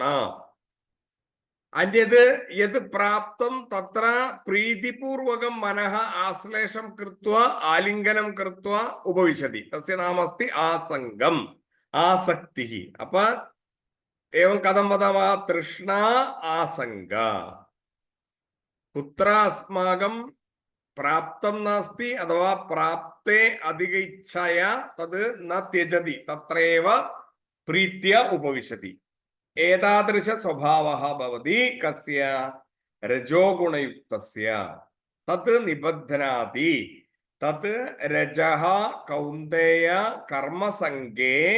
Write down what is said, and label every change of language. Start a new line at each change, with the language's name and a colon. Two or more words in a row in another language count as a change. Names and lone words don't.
Sanskrit: അന്യത് യത് പ്രാപ്തം തത്ര പ്രീതിപൂർവകം മനഃ ആശ്ലേഷം കൃത്വാ ആലിംഗനം കൃത്വാ ഉപവിശതി തസ്യ നാമ അസ്തി ആസംഗം ആസക്തിഃ. അപ്പൊ ഏവം കഥം വദാമः? തൃഷ്ണ ആസംഗ. കുത്ര അസ്മാകം പ്രാപ്തം നാസ്തി അഥവാ പ്രാപ്ത वस्ते अधिक इच्छया तद् न त्यजति तत्रैव प्रीत्या उपविशति एतादृश स्वभावः भवति कस्य रजोगुणयुक्तस्य तत् निबध्नाति तत् रजः कौन्तेय कर्मसङ्गे